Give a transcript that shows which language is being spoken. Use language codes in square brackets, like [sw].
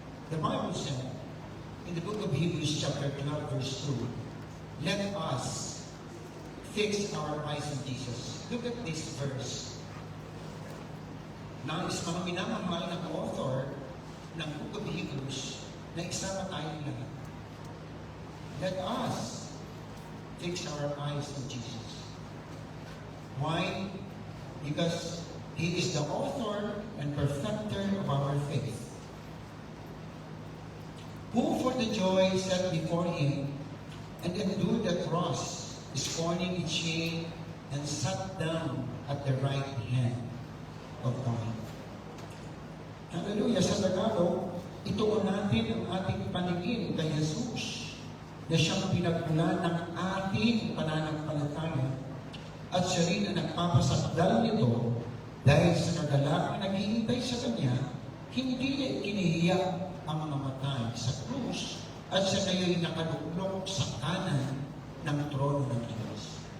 [en] The Bible said, in the book of Hebrews chapter 12, verse 2, let us fix our eyes on Jesus. Look at this verse. [tl] Nais mga minamahal ng author ng book of Hebrews na isama tayong lahat. [en] Let us fix our eyes on Jesus. Why? Because He is the author and perfecter of our faith, who for the joy set before Him and endured the cross, scorning its shame, and sat down at the right hand of God. Hallelujah! [tl] Sa Tagalog, ituon natin ang ating paningin kay Jesus na siyang pinagmulan ng ating pananampalataya at siya rin ang nagpapasakdal nito dahil sa kagalakan na naghihintay sa Kanya, hindi niya kinihiya ang mga matay sa krus at siya ngayon nakaluklok sa kanan ng trono ng Diyos.